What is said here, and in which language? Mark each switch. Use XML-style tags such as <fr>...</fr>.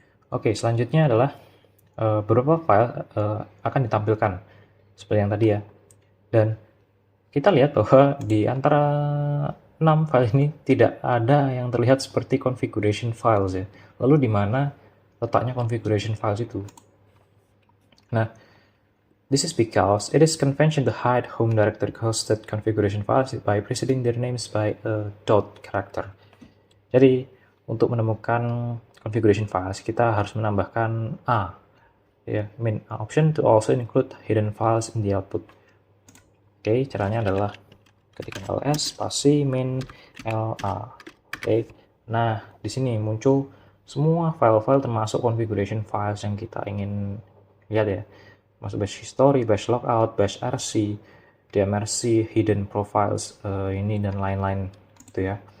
<id>Oke, selanjutnya adalah beberapa file akan ditampilkan seperti yang tadi ya. Dan kita lihat bahwa di antara 6 file ini tidak ada yang terlihat seperti configuration files ya. Lalu di mana letaknya configuration files itu?</id> <en>Nah, this is because it is convention to hide home directory hosted configuration files by preceding their names by a dot character.</en> <id>Jadi, untuk menemukan configuration files, kita harus menambahkan A.</id> <en>Ya, option to also include hidden files in the output.</en> <id>Oke, caranya adalah ketik ls spasi -la. Oke, nah di sini muncul semua file-file termasuk configuration files yang kita ingin lihat ya. Masuk bash history, bash logout, bash rc, dmrc, hidden profiles ini dan lain-lain gitu ya.</id>